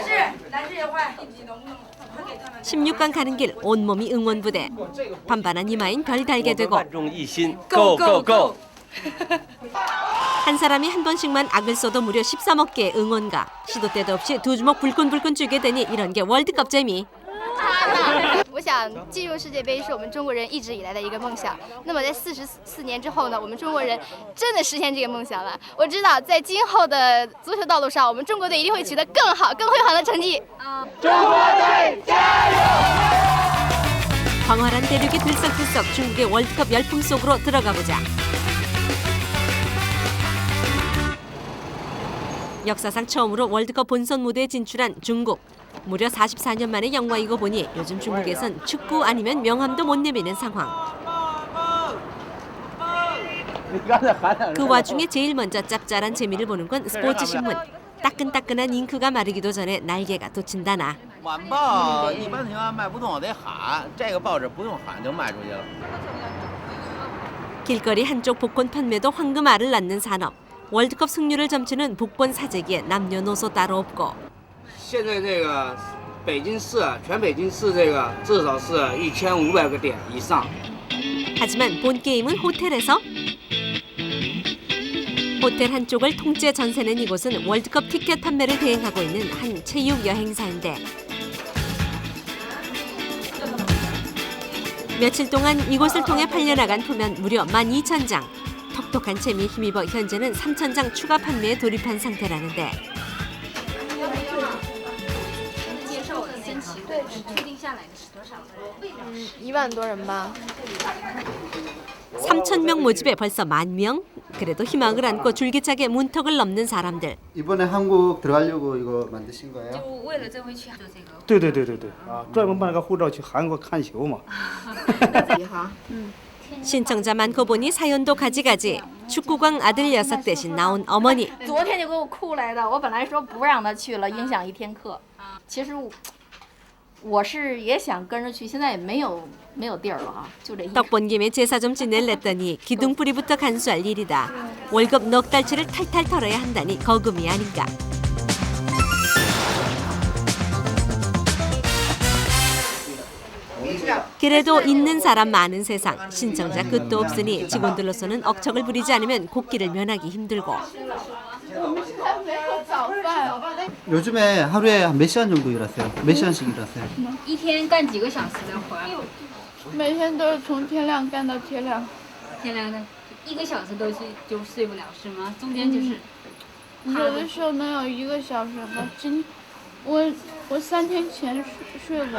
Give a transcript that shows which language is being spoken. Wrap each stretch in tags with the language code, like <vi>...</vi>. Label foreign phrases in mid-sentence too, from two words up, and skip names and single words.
<ko>16강 가는 길 온몸이 응원부대. 반반한 이마인 별이 달게 되고 한 사람이 한 번씩만 악을 써도 무려 13억 개의 응원가. 시도 때도 없이 두 주먹 불끈불끈 쥐게 되니 이런 게 월드컵 재미.</ko> <zh>我想进入世界杯是我们中国人一直以来的一个梦想。那么在44年之后呢，我们中国人真的实现这个梦想了。我知道在今后的足球道路上，我们中国队一定会取得更好、更辉煌的成绩。中国队加油！</zh> <ko>광활한 대륙이 들썩들썩 중국의 월드컵 열풍 속으로 들어가 보자. 역사상 처음으로 월드컵 본선 무대에 진출한 중국. 무려 44년 만에 영광이고 보니 요즘 중국에선 축구 아니면 명함도 못 내미는 상황. 그 와중에 제일 먼저 짭짤한 재미를 보는 건 스포츠 신문. 따끈따끈한 잉크가 마르기도 전에 날개가 돋친다나.</ko> <zh>晚报一般情况卖不动得喊，这个报纸不用喊就卖出去了。</zh> <ko>길거리 한쪽 복권 판매도 황금알을 낳는 산업. 월드컵 승률을 점치는 복권 사재기에 남녀노소 따로 없고.</ko> <zh>现在这个北京市，全北京市这个至少是1500个点以上。</zh> <ko>하지만 본 게임은 호텔에서. 호텔 한쪽을 통째 전세낸 이곳은 월드컵 티켓 판매를 대행하고 있는 한 체육 여행사인데 며칠 동안 이곳을 통해 팔려나간 표면 무려 12,000장. 톡톡한 재미에 힘입어 현재는 3,000장 추가 판매에 돌입한 상태라는데</ko> <zh>1万多人吧。</zh> <ko>3,000명 모집에 벌써 10,000명? 그래도 희망을 안고 줄기차게 문턱을 넘는 사람들. 이번에 한국 들어가려고 이거 만드신 거예요?</ko> <zh>对对对对对啊，专门办个护照去韩国看球嘛。</zh> <ko>신청자 많고 보니 사연도 가지가지. 축구광 아들 녀석 대신 나온 어머니.</ko> <zh>昨天就给我哭来的，我本来说不让他去了，影响一天课。其实我是也想跟着去，现在也没有地儿了哈，就这一。</zh> <ko>떡 본 김에 제사 좀 지낼랬더니 기둥뿌리부터 간수할 일이다. 월급 넉 달치를 탈탈 털어야 한다니 거금이 아닌가. 그래도 있는 사람 많은 세상. 신청자 끝도 없으니 직원들로서는 억척을 부리지 않으면 곡기를 면하기 힘들고. 요즘에 하루에 한 몇 시간 정도 일하세요? 몇 시간씩 일하세요?</ko> <zh>一天干几个小时的活？每天都是从天亮干到天亮。天亮的1个小时都就睡不了是吗？中间就是有的时候能有1个小时吧。我3天前睡过。</zh>